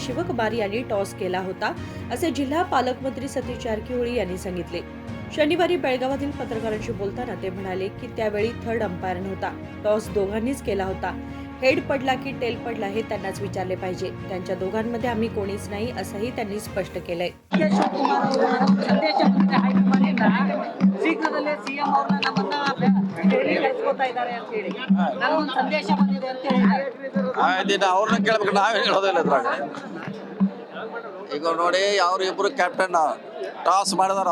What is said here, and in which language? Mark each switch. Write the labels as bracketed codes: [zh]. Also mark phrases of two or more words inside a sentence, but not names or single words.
[mr] शिवकुमार यांनी टॉस केला होता, असे जिल्हा पालकमंत्री सतीश जारकिहोळी यांनी सांगितले. शनिवारी बेळगावातील पत्रकारांशी बोलताना ते म्हणाले की त्यावेळी थर्ड अंपायर नव्हता. टॉस दोघांनीच केला होता. हेड पडला की टेल पडला हे त्यांनाच विचारले पाहिजे. त्यांच्या दोघांमध्ये आम्ही कोणीच नाही, असंही त्यांनी स्पष्ट केलंय. [kn] ಶೀಘ್ರದಲ್ಲೇ ಸಿಎಂ ಅವ್ರನ್ನ ನಮ್ಮನ್ನ ದೆಹಲಿ ಕಳಿಸ್ಕೊತಾ ಇದ್ದಾರೆ ಅಂತ ಹೇಳಿ ನನ್ನೊಂದು ಸಂದೇಶ ಬಂದಿದೆ ಅಂತ ಹೇಳಿ ಅವ್ರನ್ನ ಕೇಳ್ಬೇಕು, ನಾವೇ ಹೇಳೋದಿಲ್ಲ ಇದ್ರಾಗ. ಈಗ ನೋಡಿ, ಅವ್ರು ಇಬ್ರು ಕ್ಯಾಪ್ಟನ್ ಟಾಸ್ ಮಾಡಿದಾರ.